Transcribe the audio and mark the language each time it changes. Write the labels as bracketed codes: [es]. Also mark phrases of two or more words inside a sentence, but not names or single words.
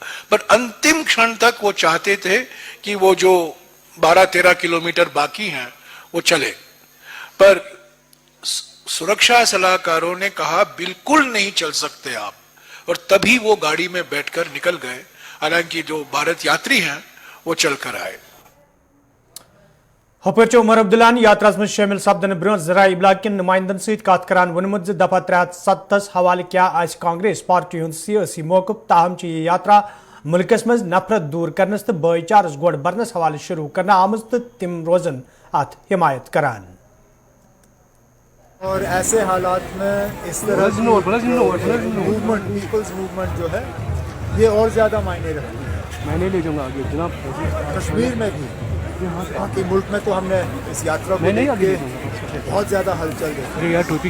[hi] पर अंतिम क्षण तक वो चाहते थे कि वो जो 12-13 किलोमीटर बाकी हैं वो चले, पर सुरक्षा सलाहकारों ने कहा बिल्कुल नहीं चल सकते आप, और तभी वो गाड़ी में बैठकर निकल गए। हालांकि जो भारत यात्री हैं वो चलकर आए। [ks] हपर उमर अब्दुल्ला यात्रा में शामिल सपदन ब्रो जराये इबलाग किन नुमाइंदन सत कत करान वोनमुत दफा 370 हवाले क्या आज कांग्रेस पार्टी हुंद सियासी मौकफ। ताहम यह यात्रा मुल्कस मज नफरत दूर करनस तो भाईचारस गोड़ बरनस हवाले शुरू करना आमज तो तिम रोजन अत हिमायत करान। [hi] और ऐसे हालात में इस तरह की मूवमेंट, [en] people's movement [hi] जो है, ये और ज़्यादा मायने रखती है। मैंने ले जाऊंगा आगे जनाब। कश्मीर में भी, बाकी मुल्क में तो हमने इस यात्रा को देख के बहुत ज़्यादा हलचल देखी।